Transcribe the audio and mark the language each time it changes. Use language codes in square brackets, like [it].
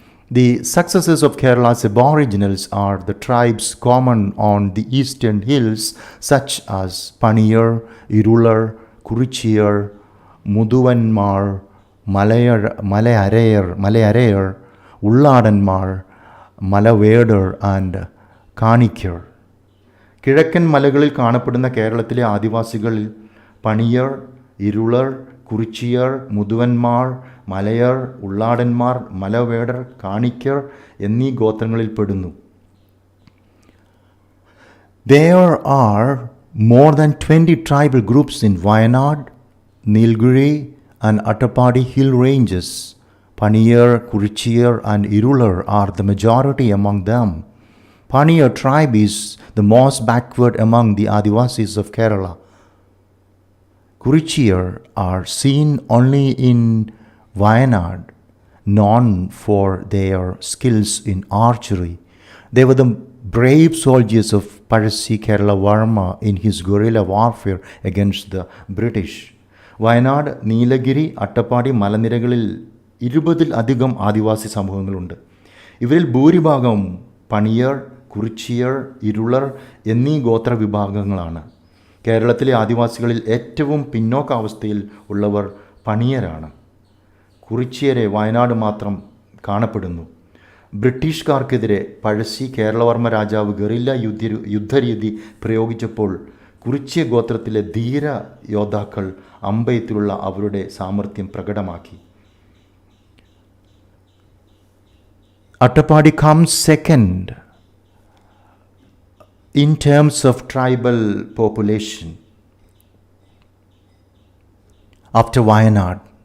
[en] The successors of Kerala's aboriginals are the tribes common on the eastern hills such as Paniyar, Irular, Kurichiyar, Muduvanmar, Malayarayar, Ulladanmar, Malavedar and Canicur. [ml] കിഴക്കൻ മലകളിൽ കാണപ്പെടുന്ന കേരളത്തിലെ ആദിവാസികളിൽ പണിയർ, ഇരുളർ, കുറിച്ചിയർ, മുതുവന്മാർ, മലയർ, ഉള്ളാടന്മാർ, മലവേടർ, കാണിക്കർ എന്നീ ഗോത്രങ്ങളിൽ പെടുന്നു. [en] There are more than 20 tribal groups in Wayanad, Nilgiri and Attapadi hill ranges. Paniyar, Kurichiyar and Irular are the majority among them. Paniyar tribe is the most backward among the Adivasis of Kerala. Kurichiyar are seen only in Wayanad known for their skills in archery. They were the brave soldiers of Pazhassi Kerala Varma in his guerrilla warfare against the British. [ml] Wayanad, Nilgiri, Attappadi മലനിരകളിൽ 20-ൽ അധികം ആദിവാസി സമൂഹങ്ങളുണ്ട്. ഇവരിൽ ഭൂരിഭാഗവും പണിയർ, കുറിച്യർ, ഇരുളർ എന്നീ ഗോത്ര വിഭാഗങ്ങളാണ്. കേരളത്തിലെ ആദിവാസികളിൽ ഏറ്റവും പിന്നോക്കാവസ്ഥയിൽ ഉള്ളവർ പണിയരാണ്. കുറിച്യരെ വയനാട് മാത്രം കാണപ്പെടുന്നു. ബ്രിട്ടീഷുകാർക്കെതിരെ പഴശ്ശി കേരളവർമ്മ രാജാവ് ഗറില്ല യുദ്ധരീതി പ്രയോഗിച്ചപ്പോൾ കുറിച്യ ഗോത്രത്തിലെ ധീര യോദ്ധാക്കൾ അമ്പെയ്ത്തിലുള്ള അവരുടെ സാമർഥ്യം പ്രകടമാക്കി. [en] Attapadi comes second in terms of tribal population after Wayanad.